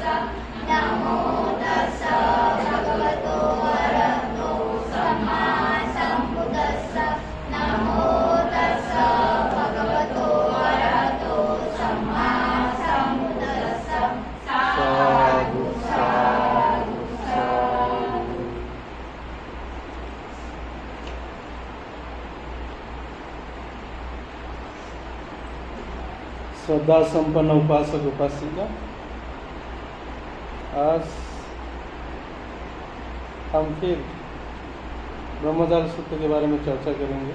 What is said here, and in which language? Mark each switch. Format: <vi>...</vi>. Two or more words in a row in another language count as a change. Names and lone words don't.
<pi>नमो तस्स भगवतो अरहतो सम्मा सम्बुद्धस्स। नमो तस्स भगवतो अरहतो सम्मा सम्बुद्धस्स। साधु साधु साधु।</pi> <hi>श्रद्धा संपन्न उपासक उपासिका, आज हम फिर ब्रह्मजाल सूत्र के बारे में चर्चा करेंगे।</hi>